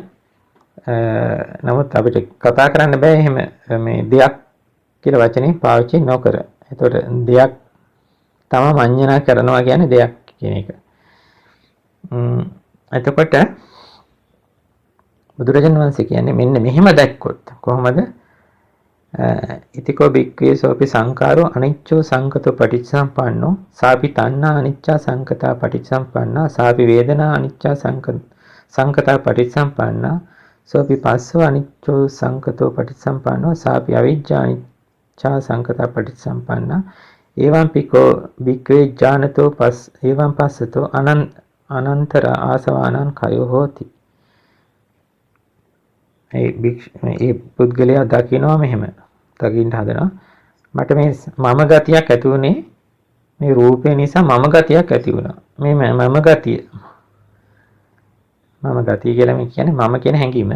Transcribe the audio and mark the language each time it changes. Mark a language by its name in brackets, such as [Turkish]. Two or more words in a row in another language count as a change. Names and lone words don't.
[Sinhala] නමුත් අපිට කතා කරන්න බෑ එහෙම මේ දෙයක් කියලා වචනේ පාවිච්චි නොකර. එතකොට දෙයක් තම මඤ්ඤණා කරනවා කියන්නේ දෙයක් කියන එක. එතකොට බුදුරජාණන් වහන්සේ කියන්නේ මෙන්න මෙහෙම දැක්කොත් කොහොමද? [Pali] ඉතිකෝ බික්කේ සෝපි සංකාරෝ අනිච්චෝ සංකතෝ පටිච්චසම්පන්නෝ සාපි තණ්හා අනිච්චා සංකතා පටිච්චසම්පන්නා සාපි වේදනා අනිච්චා සංකතා පටිච්චසම්පන්නා සෝපි පස්සෝ අනිච්චෝ සංකතෝ පටිච්චසම්පන්නෝ සාපි අවිජ්ජා අනිච්චා සංකතා පටිච්චසම්පන්නා එවං පිකෝ බික්කේ ඥානතෝ එවං පස්සතෝ අනන්තර ආසවානං කයෝ හෝති. [Sinhala] ඒ පුද්ගලයා දකිනවා මෙහෙම දකින්න හදනවා මට මේ මම ගතියක් ඇති වුණේ මේ රූපේ නිසා මම ගතියක් ඇති වුණා මේ මම ගතිය කියලා මේ කියන්නේ මම කියන හැඟීම.